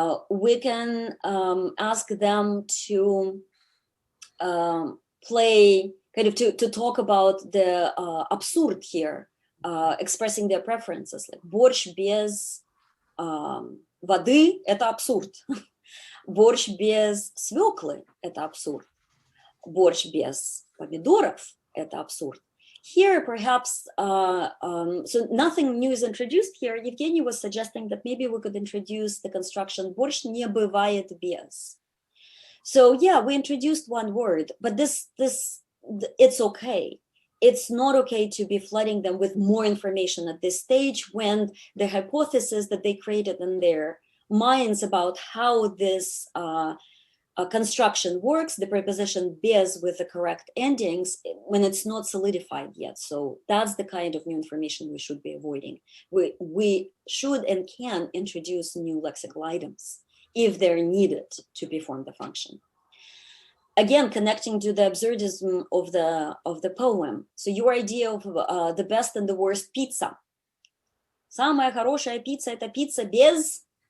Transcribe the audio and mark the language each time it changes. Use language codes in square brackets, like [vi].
[en] We can ask them to play, kind of to talk about the absurd here, expressing their preferences, like [ru] борщ без воды – это абсурд. Борщ без свеклы – это абсурд. Борщ без помидоров – это абсурд. [en] Here, perhaps, so nothing new is introduced here. Evgeny was suggesting that maybe we could introduce the construction [ru] борщ не бывает без. [en] So yeah, we introduced one word, but this it's okay. It's not okay to be flooding them with more information at this stage when the hypothesis that they created in their minds about how this construction works, the preposition без with the correct endings, when it's not solidified yet. So that's the kind of new information we should be avoiding. We should and can introduce new lexical items if they're needed to perform the function. Again, connecting to the absurdism of the poem. So your idea of the best and the worst pizza. [ru] Самая хорошая пицца – это пицца без.